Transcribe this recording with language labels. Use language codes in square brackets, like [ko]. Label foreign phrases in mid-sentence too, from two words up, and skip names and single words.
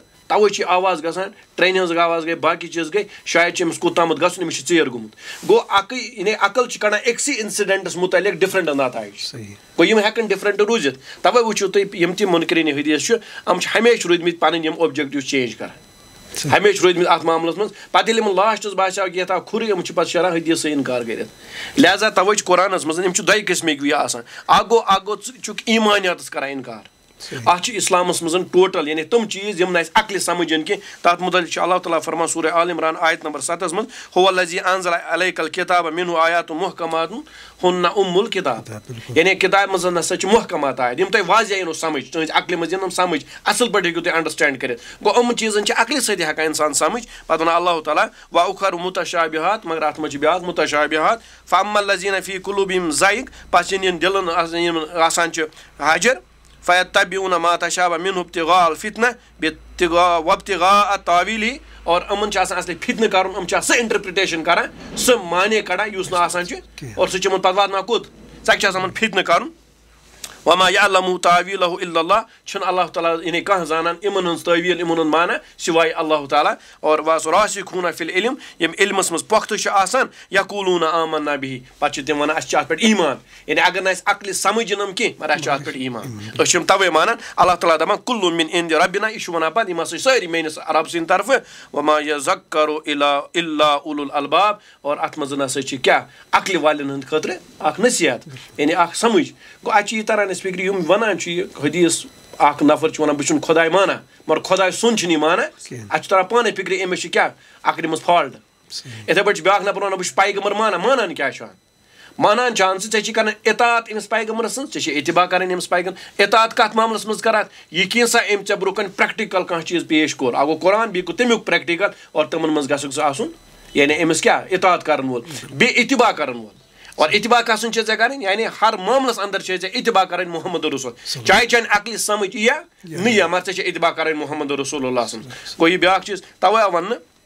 [ks] تَوَے چھِ آواز گژھان ٹرٛینہِ ہٕنٛز آواز گٔے باقٕے چیٖز گٔے شاید چھِ أمِس کوٚتامَتھ گژھُن أمِس چھِ ژیر گوٚمُت گوٚو اَکٕے یعنی عقل چھِ کَڑان أکسٕے اِنسِڈٮ۪نٛٹَس مُتعلِق ڈِفرَنٛٹ نتایج گوٚو یِم ہٮ۪کَن ڈِفرَنٛٹ روٗزِتھ تَوَے وٕچھِو تُہۍ یِم تہِ مُنکریٖن حدیٖث چھِ یِم چھِ ہمیشہِ روٗدۍمٕتۍ پَنٕنۍ یِم [en] objective change [ks] کَران ہمیشہِ روٗدۍمٕتۍ اَتھ معاملَس منٛز پَتہٕ ییٚلہِ یِمَن لاسٹَس باسیٛو کہِ یَتھ آو کھُرٕے یِم چھِ پَتہٕ شیران حدیٖثٕے اِنکار کٔرِتھ لہذا تَوَے چھِ قۄرانَس منٛز یِم چھِ دۄیہِ قٕسمٕکۍ یہِ آسان اَکھ گوٚو ژٕ چھُکھ ایٖمانیاتَس کَران اِنکار اَتھ چھِ اِسلامَس منٛز ٹوٹَل یعنی تِم چیٖز یِم نہٕ اَسہِ عقلہِ سَمٕجھ یِن کینٛہہ تَتھ مُتعلِق چھُ اللہ تعالیٰ فرمان سورہ آل عمران آیت نمبر 7 منٛز [ar] هو الذی انزل علیک الکتاب منہ آیات محکمات ہن ام الکتاب [ks] یعنی کِتابہِ منٛز نسا چھِ محکمات آیت یِم تۄہہِ واضح یِنو سَمٕجھ تُہٕنٛزِ عقلہِ منٛز یِن یِم سَمٕجھ اَصٕل پٲٹھۍ ہیٚکِو تُہۍ اَنڈَرسٹینٛڈ کٔرِتھ گوٚو یِمَن چیٖزَن چھِ عقلہِ سۭتۍ ہٮ۪کان اِنسان سَمٕجھ پَتہٕ وَنان اللہ تعالیٰ [ar] وا اُخر مُتشابِہات [ks] مگر اَتھ منٛز چھِ بیٛاکھ مُتشابِہات [ar] فاما الذیٖنَ فی قُلوٗبِہِم زایغ [ks] پَتہٕ چھِنہٕ یِم دِلَن یِم آسان چھِ حاجر [ar] فیتبعوٗن ما تشابہ منہ ابتغاء الفتنہ وابتغاء تاویلہ [ks] اور یِمَن چھِ آسان اَصلی فِتنہٕ کَرُن یِم چھِ سُہ اِنٹرپرٛٹیشَن کَران سُہ معنے کَڑان یُس نہٕ آسان چھُ اور سُہ چھِ یِمَن پَتہٕ واتناوان کوٚت ژَکہِ چھِ آسان یِمَن فِتنہٕ کَرُن [ar] وما یعلمُ تاویلہ الا اللہ [ks] چھُنہٕ اللہ تعالیٰ یعنی کانٛہہ زانان یِمَن ہٕنٛز تٲویٖل یِمَن ہُنٛد معنی سِوایے اللہ تعالیٰ اور [ar] راسِخوٗنَ فی العلم [ks] یِم علمَس منٛز پۄختہٕ چھِ آسان [ar] یقوٗلوٗنَ آمنا بِہِ [ks] پَتہٕ چھِ تِم وَنان اَسہِ چھِ اَتھ پٮ۪ٹھ ایٖمان یعنی اگر نہٕ اَسہِ عقلہِ سَمٕجھ یِن یِم کینٛہہ مگر اَسہِ چھُ اَتھ پٮ۪ٹھ ایٖمان أسۍ چھِ یِم تَوَے مانان اللہ تعالیٰ دَپان [ar] کُلُّ مِن عِندِ رَبِّنا [ks] یہِ چھُ وَنان پَتہٕ یِم ہَسا چھِ سٲری میٲنِس رۄبہٕ سٕنٛدِ طرفہٕ [ar] وما یذکرُ الا اولُ الالباب [ks] اور اَتھ منٛز نسا چھِ کیٛاہ عقلہِ والٮ۪ن ہٕنٛدِ خٲطرٕ اکھ نصیحت یعنی اکھ سَمٕجھ گوٚو اَتہِ چھِ یہِ تران اَسہِ فِکرِ یِم وَنان چھِ یہِ حدیٖث اکھ نفر چھُ وَنان بہٕ چھُنہٕ خۄداے مانان مگر خۄداے سُنٛد چھُنہٕ یہِ مانان اَتہِ چھُ تران پانے فِکرِ أمِس چھِ کیٛاہ عقلہِ منٛز فالٹ یِتھَے پٲٹھۍ چھُ بیٛاکھ نفر وَنان بہٕ چھُس پیغمبر مانان کیٛاہ چھُ مانان چھِ ژٕ ژےٚ چھی کَران اطاعت أمِس پیغمبرَس سٕنٛز ژےٚ چھے اتباع کَرٕنۍ أمِس اطاعت کَتھ معاملَس منٛز کَران یہِ کینٛژھا أمۍ ژےٚ برونٛہہ کَنہِ پرٛٮ۪کٹِکَل کانٛہہ چیٖز پیش کوٚر اَکھ گوٚو قۄران بیٚیہِ گوٚو تَمیُک پرٛٮ۪کٹِکَل اور تِمَن منٛز گژھکھ ژٕ آسُن یعنی أمِس کیٛاہ اطاعت کَرَن وول بیٚیہِ اتباع کَرَن وول اور اتباع کَسُن چھے ژےٚ کَرٕنۍ یعنی ہر معاملَس اَندَر چھے ژےٚ اتباع کَرٕنۍ محمد رسول چاہے چانہِ عقلہِ سَمٕجھ یی یا نہٕ یی مگر ژےٚ چھے اتباع کَرٕنۍ محمد رسول اللہ سٕنٛز گوٚو یہِ بیٛاکھ چیٖز تَوَے آو وَننہٕ